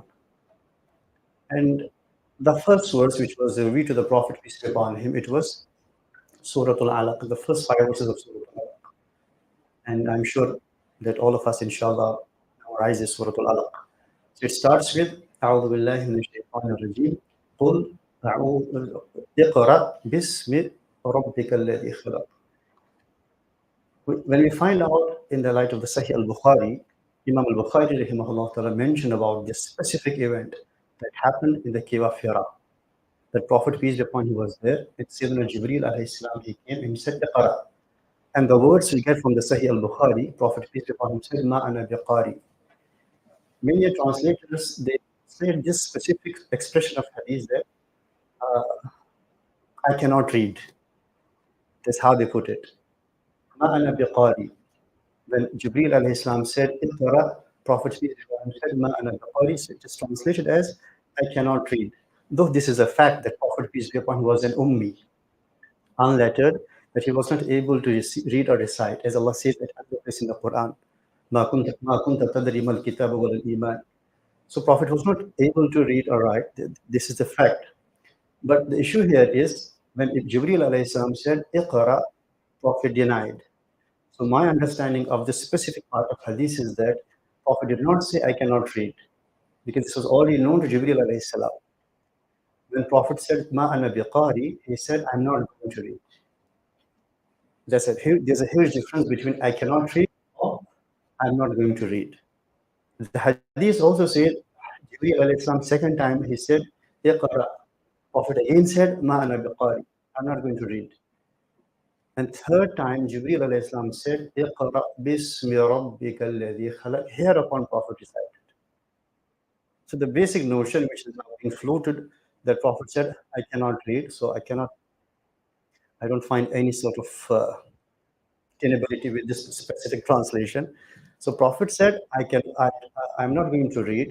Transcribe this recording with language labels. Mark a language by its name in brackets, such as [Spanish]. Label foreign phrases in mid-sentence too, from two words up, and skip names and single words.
[English] And the first verse, which was revealed to the Prophet, peace be upon him, it was Surah Al-Alaq, the first 5 verses of Surah Al-Alaq. And I'm sure that all of us, inshallah, memorize this Surah Al-Alaq. So it starts with, [Arabic] أعوذ بالله من الشيطان الرجيم قل اقرأ باسم ربك الذي خلق. [English] When we find out in the light of the Sahih al-Bukhari, Imam al-Bukhari [Arabic] رحمه الله تعالى [English] mentioned about this specific event that happened in the cave of Hira. The Prophet, peace be upon him, was there. It's Sayyidina Jibreel [Arabic] عليه السلام, [English] he came and he said, Iqra. And the words we get from the Sahih al-Bukhari, Prophet, peace be upon him, said, [Arabic] ما أنا بقارئ. [English] Many translators, they say this specific expression of hadith that I cannot read. That's how they put it. [Arabic] ما أنا بقارئ. [English] When Jibreel [Arabic] عليه السلام [English] said, Iqra, Prophet said, [Arabic] ما أنا بقارئ, [English] so it is translated as, I cannot read. Though this is a fact that Prophet, peace be upon him, was an ummi, unlettered, that he was not able to read or recite, as Allah says at another place in the Quran, [Arabic] ما كنت تدري ما الكتاب ولا الإيمان. [English] So Prophet was not able to read or write. This is the fact. But the issue here is when Jibreel [Arabic] عليه السلام [English] said, Iqra, Prophet denied. So my understanding of this specific part of hadith is that Prophet did not say, I cannot read, because this was already known to Jibreel [Arabic] عليه السلام. [English] When Prophet said, [Arabic] ما أنا بقارئ, [English] he said, I'm not going to read. There's a huge difference between I cannot read or I'm not going to read. The hadith also said, Jibreel [Arabic] عليه السلام, [English] second time, he said, Iqra. Prophet again said, [Arabic] ما أنا بقارئ, [English] I'm not going to read. And third time, [Arabic] جبريل عليه السلام said, اقرأ باسم ربك الذي خلق. [English] Hereupon Prophet recited. So the basic notion which is now being floated, that Prophet said, I cannot read, so I don't find any sort of tenability with this specific translation. So Prophet said, I'm not going to read.